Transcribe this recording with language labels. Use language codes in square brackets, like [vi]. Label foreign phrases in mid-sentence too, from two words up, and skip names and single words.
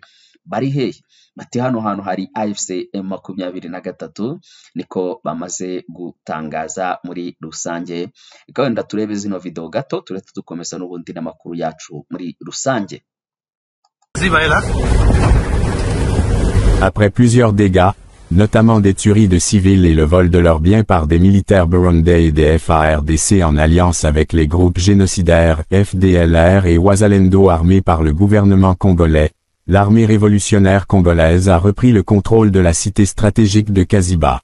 [rw] Bari hehe? Bati hano hantu hari AFC M23, niko bamaze gutangaza muri rusange. Reka wenda turebe zino video gato turetse dukomeza n'ubundi n'amakuru yacu muri rusange. [fr] Après plusieurs dégâts, notamment des tueries de civils et le vol de leurs biens par des militaires burundais et des FARDC en alliance avec les groupes génocidaires FDLR et Wazalendo armés par le gouvernement congolais, l'armée révolutionnaire congolaise a repris le contrôle de la cité stratégique de Kaziba.